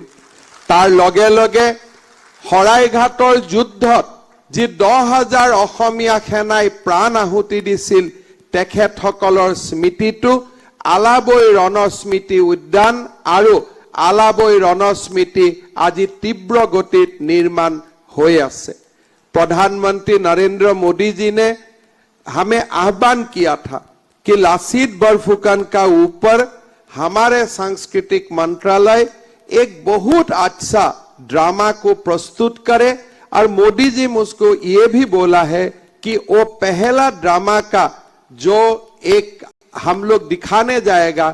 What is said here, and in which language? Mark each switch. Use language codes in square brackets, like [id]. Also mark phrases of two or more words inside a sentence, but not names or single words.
[as] তাৰ লগে লগে শৰাইঘাটৰ যুদ্ধত যি 10,000 অসমীয়া সেনাই প্ৰাণ আহুতি দিছিল তেখেতসকলৰ স্মৃতিটো আলাবৈ ৰণস্মৃতি উদ্যান আৰু আলাবৈ ৰণস্মৃতি আজি তীব্ৰ গতিত নিৰ্মাণ হৈ আছে। [hi] प्रधानमंत्री नरेंद्र मोदी जी ने हमें आह्वान किया था कि लासित बरफुकन का ऊपर हमारे सांस्कृतिक मंत्रालय एक बहुत अच्छा ड्रामा को प्रस्तुत करे और मोदी जी मुझको ये भी बोला है कि वो पहला ड्रामा का जो एक हम लोग दिखाने जाएगा।